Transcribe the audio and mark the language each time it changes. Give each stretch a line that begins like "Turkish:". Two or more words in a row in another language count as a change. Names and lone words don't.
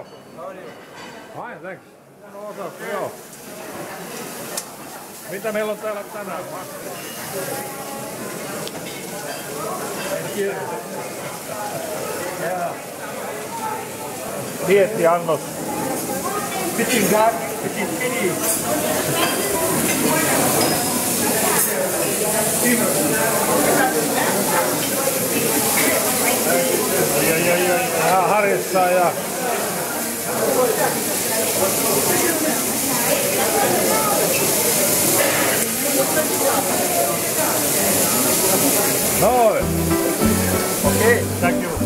English: How are you? Fine, thanks.
Finnish: No, joo. Mitä meillä on täällä tänään? Diettiannos.
French: Petit gars, petit fini.
Finnish: Ja Harissa ja noin.
English: Okay, Thank you.